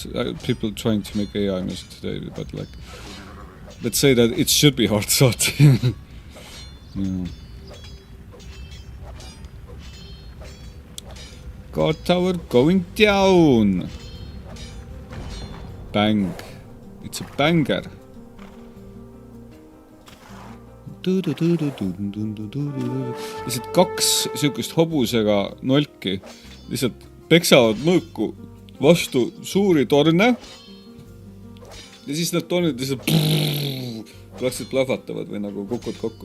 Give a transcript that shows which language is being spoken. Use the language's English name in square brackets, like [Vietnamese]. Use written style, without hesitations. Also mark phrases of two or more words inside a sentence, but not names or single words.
[English] People trying to make AI music today, but like let's say that it should be hard sought. Yeah. Guard tower going down. Bang. It's a banger. [Estonian] Lihtsalt kaks sihukest hobusega nolki lihtsalt peksavad mõõku vastu suuri torne ja siis need tornid lihtsalt praktiliselt plahvatavad või nagu kukud kokku.